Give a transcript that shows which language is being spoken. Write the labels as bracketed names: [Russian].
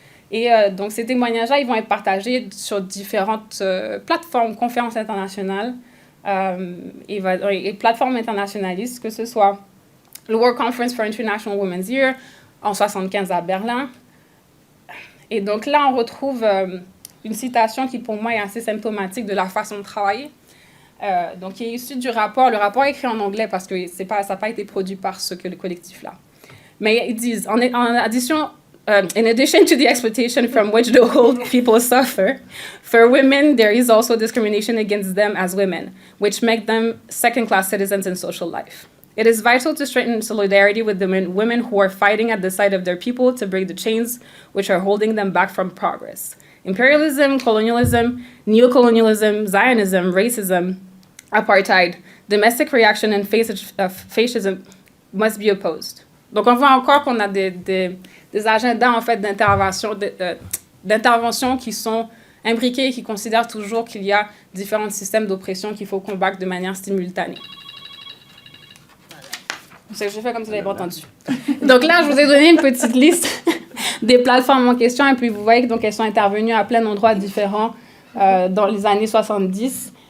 [French] Et donc, ces témoignages-là, ils vont être partagés sur différentes plateformes, conférences internationales et plateformes internationalistes, que ce soit le World Conference for International Women's Year en 1975 à Berlin. Et donc là, on retrouve une citation qui, pour moi, est assez symptomatique de la façon de travailler. Donc, qui est issu du rapport. Le rapport est écrit en anglais parce que ça n'a pas été produit par ce collectif-là. Mais ils disent, [English] in addition to the exploitation from which the old people suffer, for women, there is also discrimination against them as women, which make them second-class citizens in social life. It is vital to strengthen solidarity with the women who are fighting at the side of their people to break the chains which are holding them back from progress. Imperialism, colonialism, neocolonialism, Zionism, racism, apartheid, domestic reaction and fascism, must be opposed. [French] Donc, on voit encore qu'on a des agendas, en fait, d'intervention qui sont imbriqués et qui considèrent toujours qu'il y a différents systèmes d'oppression qu'il faut combattre de manière simultanée. J'ai fait comme si vous n'avez pas entendu. Donc là, je vous ai donné une petite liste des plateformes en question, et puis vous voyez que donc elles sont intervenues à plein d'endroits différents dans les années 70.